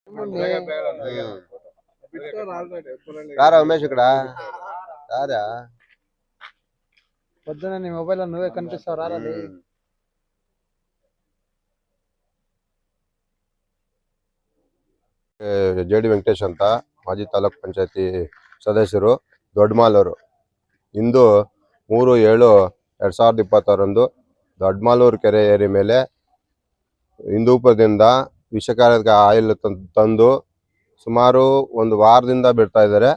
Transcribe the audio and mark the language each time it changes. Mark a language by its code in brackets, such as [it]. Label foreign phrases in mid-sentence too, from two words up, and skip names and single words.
[te] రారా ఉమేష్ ఇక్కడ రారా పొద్దున నీ మొబైల్ నువ్వే కనిపిస్తావు రారాలి. [kn] ಜೆಡಿ ವೆಂಕಟೇಶ್ ಅಂತ ಮಾಜಿ ತಾಲೂಕ್ ಪಂಚಾಯತಿ ಸದಸ್ಯರು ದೊಡ್ಡಮಾಲೂರು. ಇಂದು 3/7/2026 ದೊಡ್ಡಮಾಲೂರು ಕೆರೆ ಏರಿ ಮೇಲೆ ಹಿಂದೂಪದಿಂದ ವಿಷಕಾರಕ ಆಯಿಲ್ ತಂದು ಸುಮಾರು ಒಂದು ವಾರದಿಂದ ಬಿಡ್ತಾ ಇದ್ದಾರೆ.